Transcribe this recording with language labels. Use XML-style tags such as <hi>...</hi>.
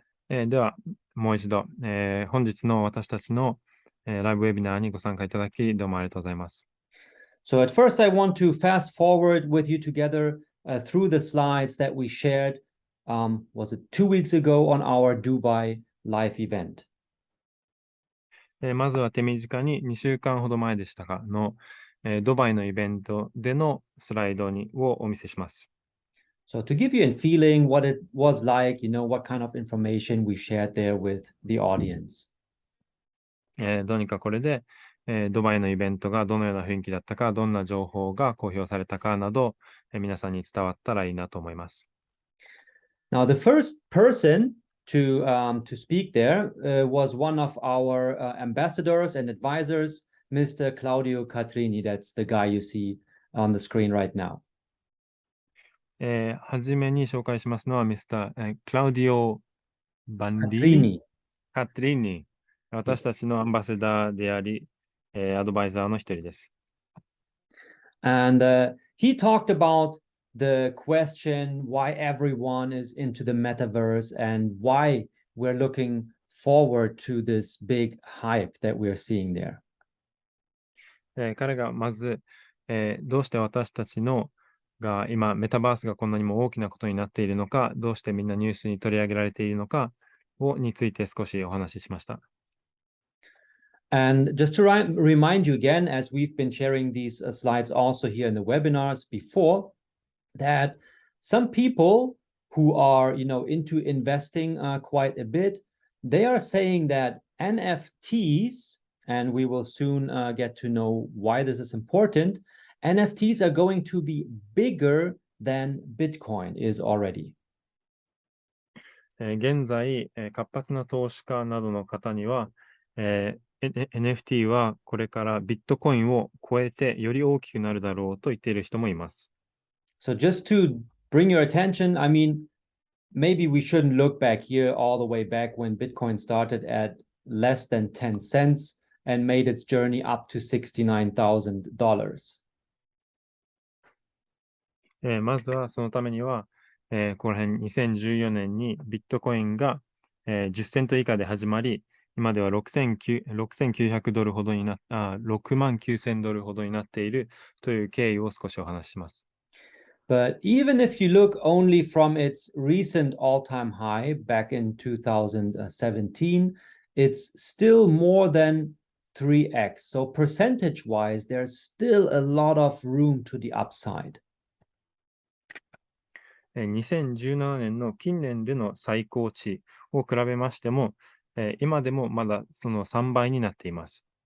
<ja>では、もう一度、本日の私たちの、ライブウェビナーにご参加いただき、どうもありがとうございます。</ja> <en>So at first, I want to fast forward with you together through the slides that we shared, was it 2 weeks ago on our Dubai live event.</en> <ja>まずは手短に2週間ほど前でしたがの、ドバイのイベントでのスライドをお見せします。</ja> <en>So to give you a feeling what it was like, what kind of information we shared there with the audience.</en> <ja>どうにかこれで、ドバイのイベントがどのような雰囲気だったか、どんな情報が公表されたかなど、皆さんに伝わったらいいなと思います。</ja> <en>Now, the first person to speak there was one of our ambassadors and advisors, Mr. Claudio Catrini. That's the guy you see on the screen right now.</en> <ja>はじめに紹介しますのは、ミスター、クラウディオ・バンディ・カトリーニ。私たちのアンバサダーであり、アドバイザーの一人です。</ja> <en>And he talked about the question why everyone is into the metaverse and why we're looking forward to this big hype that we're seeing there.</en> <ja>彼がまず、どうして私たちが今メタバースがこんなにも大きなことになっているのか、どうしてみんなニュースに取り上げられているのかについて少しお話ししました。</ja> <en>And just to remind you again, as we've been sharing these slides also here in the webinars before, that some people who are, into investing quite a bit, they are saying that NFTs, and we will soon get to know why this is important, NFTs are going to be bigger than Bitcoin is already.</en> <ja>現在、活発な投資家などの方には、NFT はこれからビットコインを超えてより大きくなるだろうと言っている人もいます。</ja> <en>So just to bring your attention, I mean, maybe we shouldn't look back here all the way back when Bitcoin started at less than 10 cents and made its journey up to $69,000.</en> <ja>まずはそのためには、この辺2014年にビットコインが、10セント以下で始まり、今では6900ドルほどに6万9000ドルほどになっているという経緯を少しお話しします。</ja> <en>But even if you look only from its recent all-time high back in 2017, it's still more than 3x. So percentage-wise, there's still a lot of room to the upside.</en> <ja>2017年の近年での最高値を比べましても、今でもまだその3倍になっています。</ja>